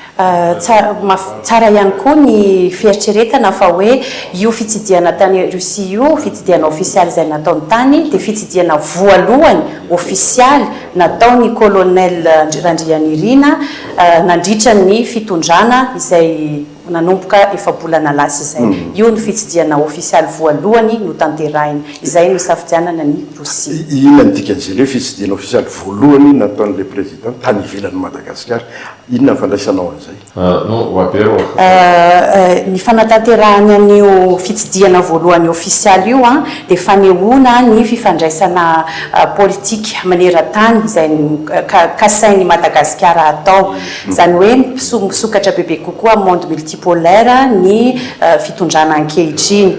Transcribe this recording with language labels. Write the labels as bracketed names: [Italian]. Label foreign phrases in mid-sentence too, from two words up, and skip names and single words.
[Malagasy] Tsara ihany koa ny fieritreretana fa hoe io fitsidiana tany Russia io fitsidiana officialy izay nataony tany dia fitsidiana voalohany officialy nataony colonel Randrianirina nandritra ny fitondrana izay nanomboka efa-bolana lasa izay. Io ny fitsidiana officialy voalohany no tanterahiny. Izay no safidianana ny Russia. Inona ny dikan'izay hoe fitsidiana officialy voalohany nataon'ilay président tany ivelan'ny Madagasikara? Inona ny fandraisanao an'izay? [Russian] Ну, во-первых, [Malagasy] ny fanatanterahana an'io fitsidiana voalohany officialy io dia fanehoana ny fifandraisana politika maneran-tany izay kasain'ny Madagasikara atao. Izany hoe misokatra bebe kokoa [French] monde multipolaire [Malagasy] ny fitondrana ankehitriny.